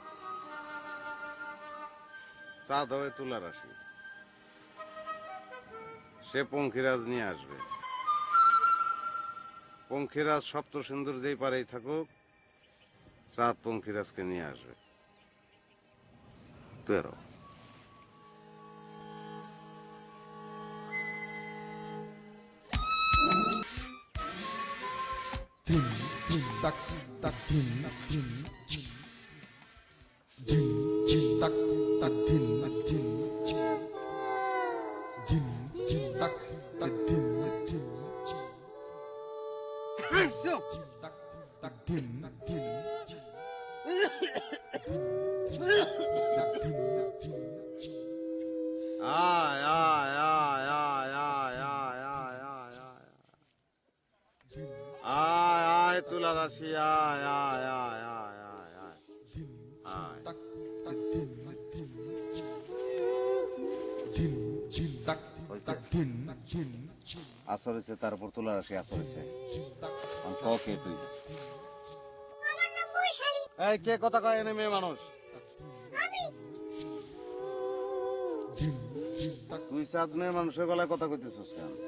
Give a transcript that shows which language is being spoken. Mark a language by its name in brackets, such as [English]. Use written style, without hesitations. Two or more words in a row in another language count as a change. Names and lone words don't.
[Bangla] চাঁদ হবে তুলা রাশি। সে পঙ্খিরাজ নিয়ে আসবে। পঙ্খিরাজ সপ্ত সিন্ধুর যেই পারেই থাকুক, চাঁদ পঙ্খিরাজকে নিয়ে আসবে। 13 Din din tak tak din din din din tak tak din din din din tak tak din din tak tak din din tak din din আয় আয় আয় আয় আয় আয় আয় আয় আয় আয় আয় তুলা রাশি আয় আয় আয় আয় আয় আয় আয়। tak tak din din din din tak tak din din আসর হয়েছে, তারপর তুলা রাশি আসর হয়েছে। কে তুই? এই কে কথা কয়? এনে মেয়ে মানুষ। তুই চাঁদ মেয়ে মানুষের গলায় কথা কইতেছিস কেন?